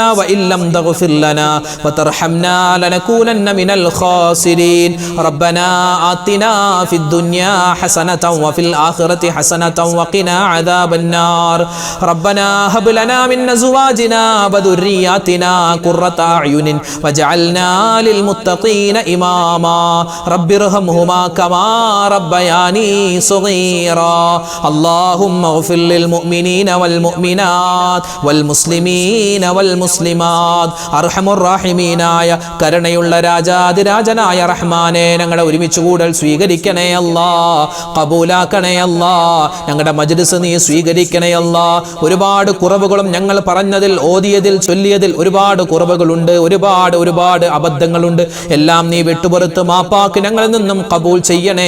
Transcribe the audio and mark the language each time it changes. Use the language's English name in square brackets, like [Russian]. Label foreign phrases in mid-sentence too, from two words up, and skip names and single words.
[Arabic] وإن لم تغفر لنا وترحمنا لنكونن من الخاسرين ربنا آتنا في الدنيا حسنة وفي الآخرة حسنة وقنا عذاب النار ربنا هب لنا من أزواجنا وذرياتنا قرة أعين واجعلنا للمتقين إماما رب ارحمهما كما ربياني صغيرا اللهم اغفر للمؤمنين والمؤمنات والمسلمين والمسلمات أرحم الراحمين [Malayalam] ആയ കരുണയുള്ള രാജാതിരാജനായ റഹ്മാനെ ഞങ്ങളുടെ ഒരുമിച്ച് കൂടൽ സ്വീകരിക്കണേ അല്ലാ ഖബൂലാക്കണേ അല്ലാ ഞങ്ങളുടെ മജ്ലിസ് നീ സ്വീകരിക്കണേ അല്ലാ ഒരുപാട് കുറവുകളും ഞങ്ങൾ പറഞ്ഞതിൽ ഓതിയതിൽ ചൊല്ലിയതിൽ ഒരുപാട് കുറവുകളുണ്ട് ഒരുപാട് അബദ്ധങ്ങളുണ്ട് എല്ലാം നീ വിട്ടുപുറത്ത് മാപ്പാക്കി ഞങ്ങളിൽ നിന്നും ഖബൂൽ ചെയ്യണേ